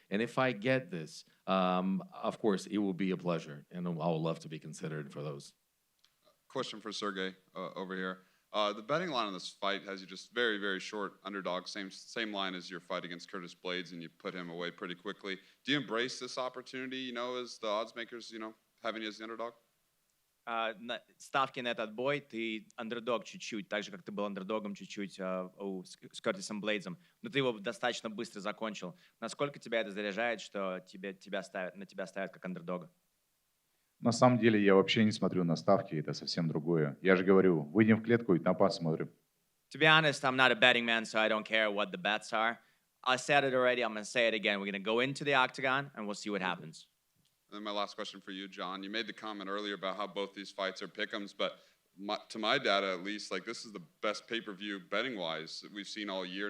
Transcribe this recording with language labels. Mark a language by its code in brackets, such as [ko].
[en] And if I get this, of course, it will be a pleasure, and I would love to be considered for those. Question for Sergey over here. The betting line on this fight has you just very, very short underdog, same line as your fight against Curtis Blades, and you put him away pretty quickly. Do you embrace this opportunity, as the odds makers, having you as the underdog? [ru] Ставки на этот бой, ты андердог чуть-чуть, так же, как ты был андердогом чуть-чуть с Кертисом Блейдсом, но ты его достаточно быстро закончил. Насколько тебя это заряжает, что на тебя ставят как андердога? На самом деле я вообще не смотрю на ставки, это совсем другое. Я же говорю, выйдем в клетку и там посмотрим. [en] To be honest, I'm not a betting man, so I don't care what the bets are. I said it already, I'm going to say it again. We're going to go into the octagon, and we'll see what happens. And then my last question for you, John. You made the comment earlier about how both these fights are pick'ems, but to my data at least, this is the best pay-per-view betting-wise that we've seen all year.